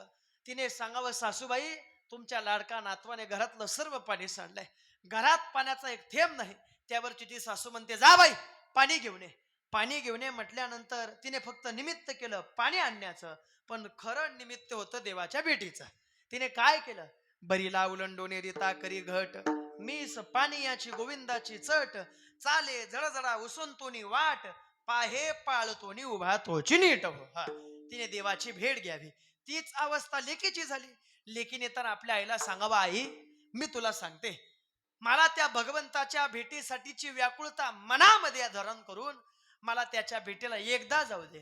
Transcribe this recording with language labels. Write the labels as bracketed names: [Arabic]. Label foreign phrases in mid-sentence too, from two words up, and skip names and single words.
[Marathi] तिने सांगावं, सासूबाई तुमच्या लाडका नातवाने घरातलं सर्व पाणी सांडलंय, घरात पाण्याचा एक थेंब नाही. त्यावरची ती सासू म्हणते, जा बाई पाणी घेऊन ये. पाणी घेऊन ये म्हटल्यानंतर तिने फक्त निमित्त केलं पाणी आणण्याचं, पण खरं निमित्त होतं देवाच्या भेटीचं. तिने काय केलं? बरीला उलंडोने रिता करी घट, मीस पाणीयाची गोविंदाची चट, चाले जडजडा उसंतोनी वाट, पाहे पाळतोनी उभा तोची नीट हो. हा, तिने देवाची भेट घ्यावी. तीच अवस्था लेकीची झाली. लेकीने तर आपल्या आईला सांगावं, आई मी तुला सांगते, मला त्या भगवंताच्या भेटीसाठीची व्याकुळता मनामध्ये धारण करून मला त्याच्या भेटीला एकदा जाऊ दे.